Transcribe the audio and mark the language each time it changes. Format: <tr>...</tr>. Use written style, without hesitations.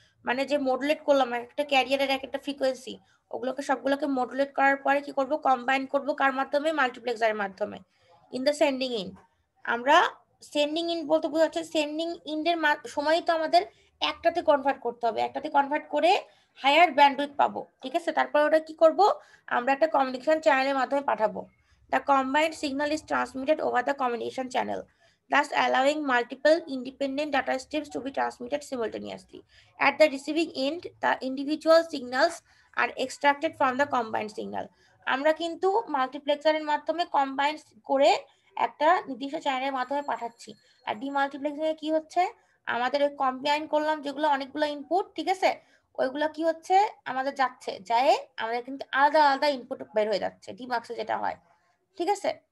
<bn>মানে যে মডুলেট করলাম একটা ক্যারিয়ারের এক একটা ফ্রিকোয়েন্সি, ওগুলোকে সবগুলোকে মডুলেট করার পরে কি করব, কম্বাইন করব কার মাধ্যমে, মাল্টিপ্লেক্সারের মাধ্যমে, ইন দ্য সেন্ডিং ইন। আমরা সেন্ডিং ইন বলতে বোঝাচ্ছে সেন্ডিং ইনের সময়ই তো আমাদের একটাতে কনভার্ট করতে হবে, একটাতে কনভার্ট করে হায়ার ব্যান্ডউইথ পাবো, ঠিক আছে। তারপর ওটা কি করব, আমরা একটা কমিউনিকেশন চ্যানেলের মাধ্যমে পাঠাবো।</bn> <en>The combined signal is transmitted over the communication channel, thus allowing multiple independent data streams to be transmitted simultaneously. At the receiving end, the individual signals are extracted from the combined signal.</en> <bn>আমরা কিন্তু মাল্টিপ্লেক্সারের মাধ্যমে combine করে একটা নির্দিষ্ট চ্যানেলের মাধ্যমে পাঠাচ্ছি। আর ডিমাল্টিপ্লেক্সিং এ কি হচ্ছে, আমাদের কম্বাইন করলাম যেগুলো অনেকগুলো ইনপুট, ঠিক আছে, ওইগুলো কি হচ্ছে আমাদের যাচ্ছে, যায় আমাদের কিন্তু আলাদা আলাদা ইনপুট বের হয়ে যাচ্ছে, ডিমাক্সে যেটা হয়, ঠিক আছে।</bn>